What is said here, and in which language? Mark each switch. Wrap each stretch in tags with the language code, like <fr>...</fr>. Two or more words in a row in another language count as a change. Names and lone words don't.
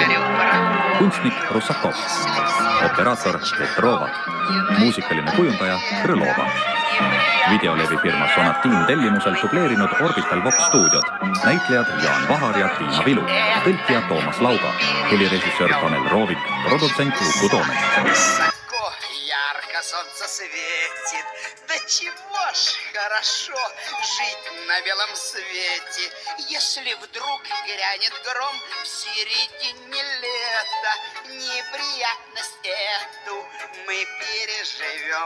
<et>Kunstnik Rusakov. Operaator Petrova. Muusikaline kujundaja Krõlova. Videolevifirma Sonatin tellimusel dubleerinud Orbital Vox stuudiod. Näitlejad Jaan Vahar ja Tiina Vilu. Tõlkija Toomas Lauga. Helirežissöör Tanel Roovik. Produtsent Uku Toomet.</et> <ru>Солнце светит, да чего ж хорошо жить на белом свете, если вдруг грянет гром в середине лета. Неприятность эту мы переживем.</ru>